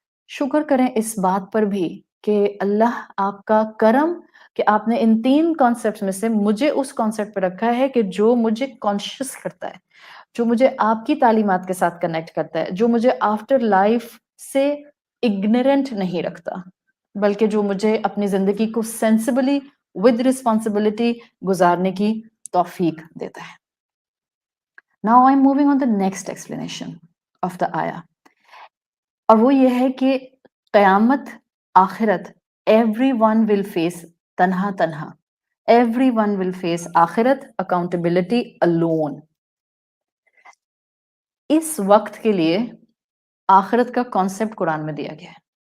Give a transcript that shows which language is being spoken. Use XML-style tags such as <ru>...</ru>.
<ur>شکر کریں اس بات پر بھی کہ اللہ آپ کا کرم کہ آپ نے ان 3 کانسیپٹس میں سے مجھے اس کانسیپٹ پہ رکھا ہے کہ جو مجھے کانشیس کرتا ہے، جو مجھے آپ کی تعلیمات کے ساتھ کنیکٹ کرتا ہے، جو مجھے آفٹر لائف سے اگنورنٹ نہیں رکھتا، بلکہ جو مجھے اپنی زندگی کو سینسبلی ود رسپانسبلٹی گزارنے کی توفیق دیتا ہے.</ur> <en>Now I'm moving on the next explanation of the ayah.</en> <ur>اور وہ یہ ہے کہ قیامت، آخرت،</ur> <en>everyone will face</en> <ur>تنہا تنہا، ایوری ون ول فیس آخرت، اکاؤنٹیبلٹی alone. اس وقت کے لیے آخرت کا کانسیپٹ قرآن میں دیا گیا ہے.</ur>